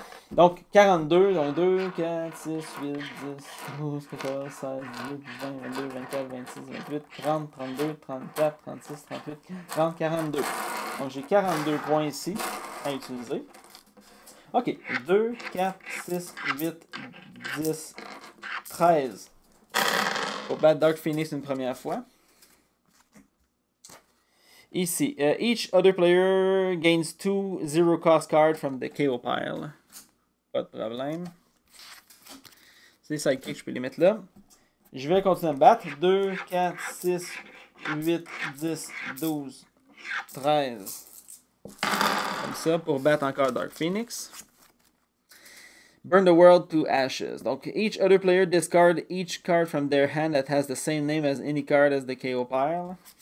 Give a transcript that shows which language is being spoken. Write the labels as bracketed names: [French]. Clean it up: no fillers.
[French] Donc, 42, donc 2, 4, 6, 8, 10, 12, 14, 16, 18, 20, 22, 24, 26, 28, 30, 32, 34, 36, 38, 30, 42. Donc, j'ai 42 points ici à utiliser. OK, 2, 4, 6, 8, 10, 13. Pour battre Dark Phoenix une première fois. Ici, [English] each other player gains 2 zero cost cards from the KO pile. [French] Pas de problème. C'est les sidekicks, je peux les mettre là. Je vais continuer à me battre. 2, 4, 6, 8, 10, 12, 13. Comme ça, pour battre encore Dark Phoenix. [English] Burn the world to ashes. [French] Donc, [English] each other player discard each card from their hand that has the same name as any card as the KO pile.